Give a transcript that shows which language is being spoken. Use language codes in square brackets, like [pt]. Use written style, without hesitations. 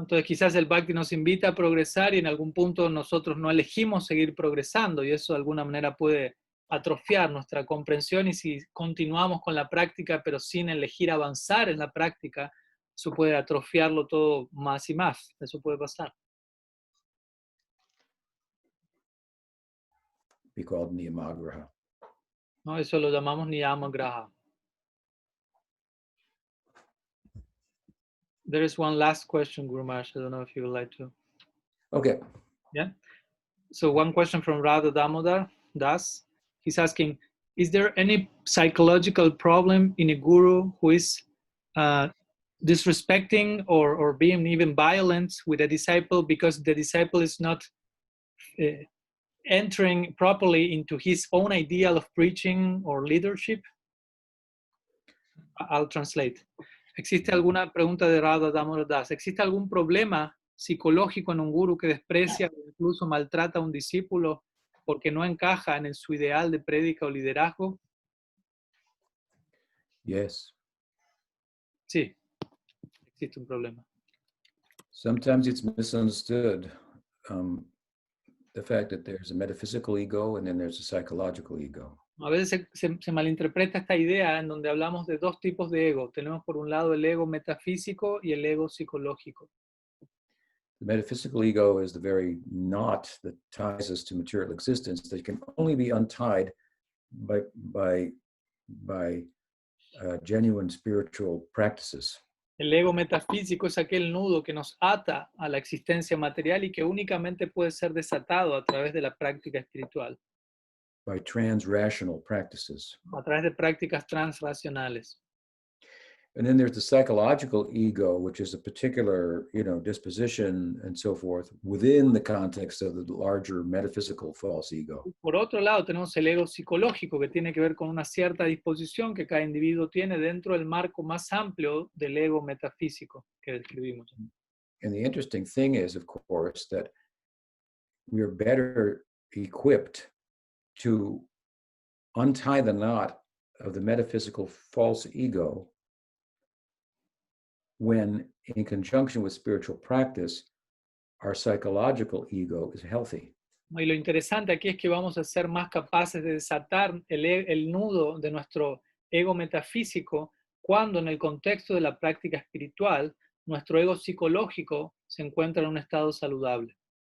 [es] Entonces quizás el bhakti nos invita a progresar y en algún punto nosotros no elegimos seguir progresando y eso de alguna manera puede atrofiar nuestra comprensión y si continuamos con la práctica pero sin elegir avanzar en la práctica, eso puede atrofiarlo todo más y más. Eso puede pasar. [en] Be called niyamagraha. [es] ¿No? Eso lo llamamos niyama graha. [en] There is one last question, Guru Maharaj. I don't know if you would like to. Okay. Yeah. So one question from Radha Damodar Das. He's asking, is there any psychological problem in a guru who is disrespecting or being even violent with a disciple because the disciple is not entering properly into his own ideal of preaching or leadership? I'll translate. [es] ¿Existe alguna pregunta de Radha Damodar Das? ¿Existe algún problema psicológico en un guru que desprecia o incluso maltrata a un discípulo porque no encaja en su ideal de prédica o liderazgo? [en] Yes. [es] Sí, existe un problema. [en] Sometimes it's misunderstood. The fact that there's a metaphysical ego and then there's a psychological ego. [es] A veces se malinterpreta esta idea en donde hablamos de dos tipos de ego. Tenemos por un lado el ego metafísico y el ego psicológico. [en] The metaphysical ego is the very knot that ties us to material existence that can only be untied by genuine spiritual practices. [es] El ego metafísico es aquel nudo que nos ata a la existencia material y que únicamente puede ser desatado a través de la práctica espiritual. [en] By transrational practices. [es] A través de prácticas transracionales. [en] And then there's the psychological ego, which is a particular, disposition and so forth within the context of the larger metaphysical false ego. [es] Por otro lado, tenemos el ego psicológico, que tiene que ver con una cierta disposición que cada individuo tiene dentro del marco más amplio del ego metafísico que describimos. [en] And the interesting thing is, of course, that we are better equipped to untie the knot of the metaphysical false ego when, in conjunction with spiritual practice, our psychological ego is healthy. [es] Y lo interesante aquí es que vamos a ser más capaces de desatar el nudo de nuestro ego metafísico cuando en el contexto de la práctica espiritual nuestro ego psicológico se encuentra en un estado saludable.